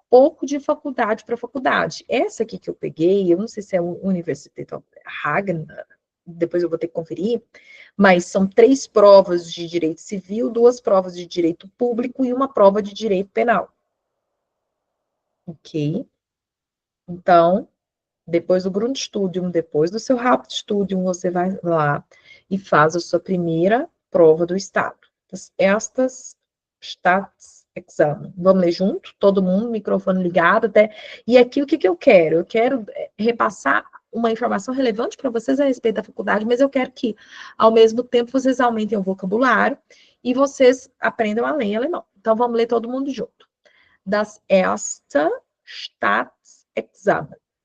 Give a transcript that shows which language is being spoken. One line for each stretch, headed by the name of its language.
Portuguese: pouco de faculdade para faculdade. Essa aqui que eu peguei, eu não sei se é Universität Hagen, depois eu vou ter que conferir, mas são 3 provas de direito civil, 2 provas de direito público e uma prova de direito penal. Ok? Então, depois do Grundstudium, depois do seu Hauptstudium, você vai lá e faz a sua primeira prova do Estado.
German: Das erstes Staatsexamen.
Portuguese: Vamos ler junto? Todo mundo, microfone ligado até. E aqui o que eu quero? Eu quero repassar uma informação relevante para vocês a respeito da faculdade, mas eu quero que, ao mesmo tempo, vocês aumentem o vocabulário e vocês aprendam a ler alemão. Então, vamos ler todo mundo junto.
German: Das erste Staatsexamen.